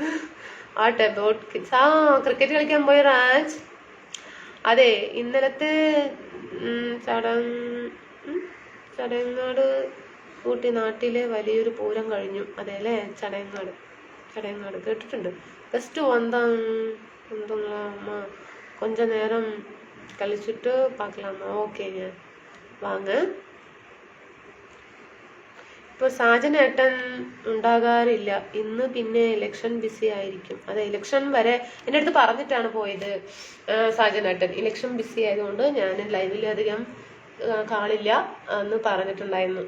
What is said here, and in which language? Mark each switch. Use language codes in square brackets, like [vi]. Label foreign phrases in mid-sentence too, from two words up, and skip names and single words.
[ml] ക്രിക്കറ്റ് കളിക്കാൻ പോയി രാജ്. അതെ, ഇന്നലത്തെ ചടങ്ങാട് കൂട്ടി നാട്ടിലെ വലിയൊരു പൂരം കഴിഞ്ഞു. അതെ അല്ലേ? ചടങ്ങാട് കേട്ടിട്ടുണ്ട്. ജസ്റ്റ് വന്തങ്ങളാ [ta] கொஞ்ச நேரம் கழிச்சுட்டு பார்க்கலாமா? ஓகே வாங்க. [ml] ഇപ്പോൾ സാജനേട്ടൻ ഉണ്ടാകാറില്ല ഇന്ന്, പിന്നെ [en] election busy [ml] ആയിരിക്കും. അതെ, ഇലക്ഷൻ വരെ എൻ്റെ അടുത്ത് പറഞ്ഞിട്ടാണ് പോയത് സാജനേട്ടൻ. [en] election busy [ml] ആയതുകൊണ്ട് ഞാൻ ലൈവിൽ അധികം കാണില്ല എന്ന് പറഞ്ഞിട്ടുണ്ടായിരുന്നു.